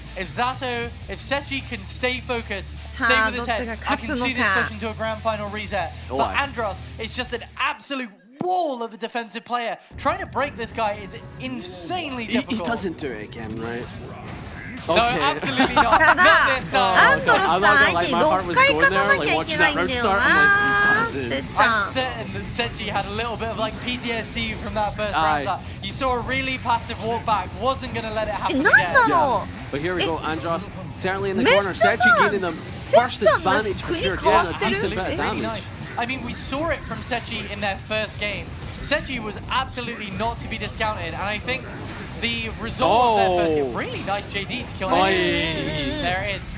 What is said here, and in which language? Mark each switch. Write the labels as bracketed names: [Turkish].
[English] If Zato, if Sechi can stay focused, stay with his head, I can see this push into a grand final reset. But Andros is just an absolute wall of a defensive player. Trying to break this guy is insanely difficult. He doesn't do it again, right? No, absolutely not. Not this time. [Japanese] アンドロスさん相手に6回勝たなきゃいけないんだよな。セツさん。 [English] I'm certain that Sechi had a little bit of like PTSD from that first round. You saw a really passive walk back. Wasn't going to let it happen again. But here we go, Andros certainly in the corner. Sechi getting them first advantage for sure. Getting a decent bit of damage. I mean, we saw it from Sechi in their first game. Sechi was absolutely not to be discounted, and I think the result of their first game, really nice JD to kill him. There it is.